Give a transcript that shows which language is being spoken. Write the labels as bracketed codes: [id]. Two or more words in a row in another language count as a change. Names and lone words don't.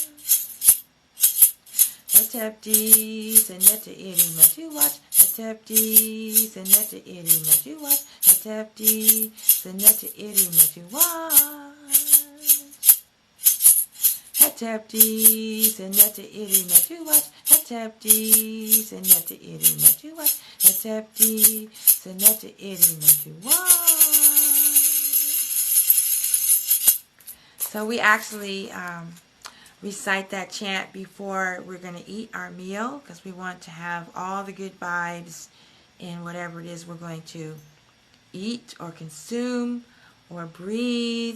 [egy] Hotep di Seneta Iri Metu Waj, Hotep di Seneta Iri Metu Waj, Hotep di Seneta Iri Metu Waj. Hotep di Seneta Iri Metu Waj, Hotep di Seneta Iri Metu Waj, Hotep di Seneta Iri Metu Waj. [en] So we actually recite that chant before we're going to eat our meal, because we want to have all the good vibes in whatever it is we're going to eat or consume or breathe.